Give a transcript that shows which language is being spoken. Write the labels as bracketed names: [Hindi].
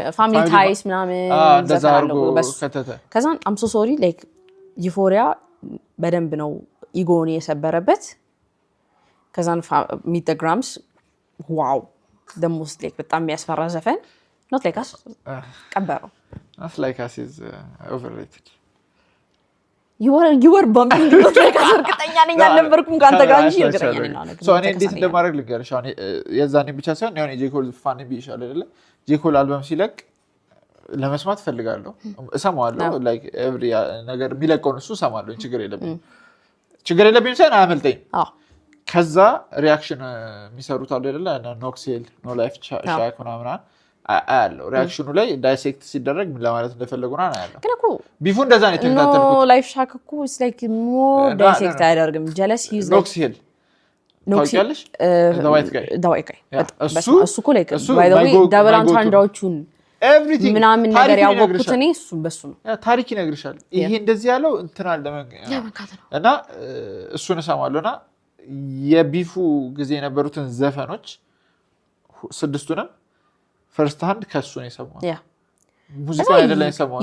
[Amharic] ፋሚሊ ታይስ ምናምን ዘፈን ነው ከተተ ከዛን አም ሶ ሶሪ ላይክ ዩፎሪያ በደንብ ነው ኢጎን የሰበረበት ከዛን ሚደግራምስ ዋው the most like በጣም የሚያስፈራ ዘፈን not like us ቀበረው [English] not like us is overrated [Amharic] you were bumping not like us እርግጠኛ ነኝ አልነበርኩም ካንተ ጋር እንጂ እርግጠኛ ነኝ ነው so እኔ እንዴት እንደማድረግ ልንገርሽ አሁን የዛኔ ብቻ ሳይሆን ያው ጄኮል ፋን ቢሻል አይደለ ጄኮል አልበም ሲለቅ ለመስማት ፈልጋለሁ እሰማዋለሁ like every ነገር የሚለቀውን እሱ እሰማለሁ ችግር የለብኝም ሳይሆን አያመልጠኝ ከዛ ሪአክሽን የሚሰሩት አለ አይደለ ኖክሴል ኖ ላይፍ ሻክ ምናምን አያለው ሪአክሽኑ ላይ ዳይሴክት ሲደረግ ምን ለማለት እንደፈለጉና አያለው ግን እኮ ቢፉ እንደዛ ነው የተከታተልኩት ኖ ላይፍ ሻክ እኮ is like more ዳይሴክት አያደርግም ጀለስ ዩዝ ኖክሴል ታውቂያለሽ [English] the white guy እሱ እኮ like by the way double entendreዎቹን everything [Amharic] ምናምን ነገር ያወቅኩት እኔ እሱ በሱ ነው ታሪክ ይነግርሻል ይሄ እንደዚህ ያለው እንትናል እና እሱን እሰማለሁና የቢፉ ጊዜ የነበሩትን ዘፈኖች ስድስቱንም ፈርስት ሃንድ ከሱ ነው የሰማው ሙዚቃ አይደለም የሰማው